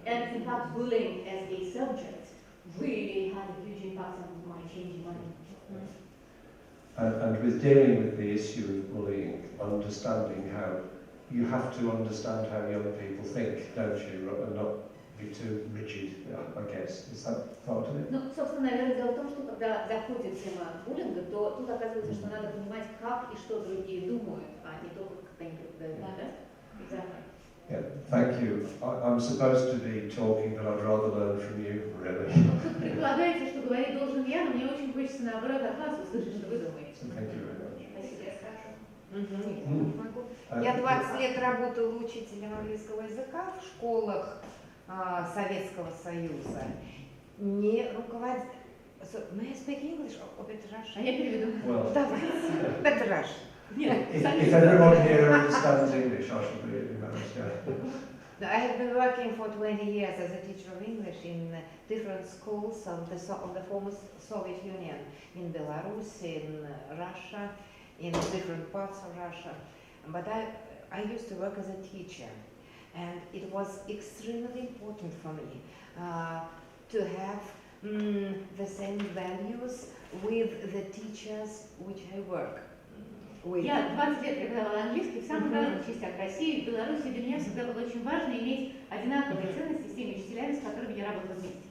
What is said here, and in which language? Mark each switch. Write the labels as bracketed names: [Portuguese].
[English] And in fact, bullying as a subject really had a huge impact on my changing mind. And with dealing with the issue of bullying, understanding how you have to understand how young people think, don't you, and not be too rigid, I guess. Is that part of it? [Russian] Ну, собственно, наверное, дело в том, что когда заходит тема буллинга, то тут оказывается, что надо понимать, как и что другие думают, а не только как они преподают, да? [English] Exactly. Yeah, thank you. I'm supposed to be talking, but I'd rather learn from you, really. [Russian] Тут предполагается, что говорить должен я, но мне очень хочется наоборот от вас услышать, что вы думаете. [English] So thank you very much. [Russian] Спасибо, я скажу. Mm. Я 20 лет работала учителем английского языка в школах Советского Союза. Не руководитель... [English] May I speak English or better [Russian] А [English] Russian? [Russian] я переведу. [English] Well, [Russian] Давайте. [English] Better Russian. [Russian] Нет, [English] if everyone here understands English, I should be embarrassed, yeah. I have been working for 20 years as a teacher of English in different schools of the former Soviet Union, in Belarus, in Russia, in different parts of Russia. But I used to work as a teacher, and it was extremely important for me to have the same values with the teachers which I work. [Russian] Я 20 лет преподавала английский в самых разных частях России, в Беларуси. Для меня всегда было очень важно иметь одинаковые ценности с теми учителями, с которыми я работала вместе.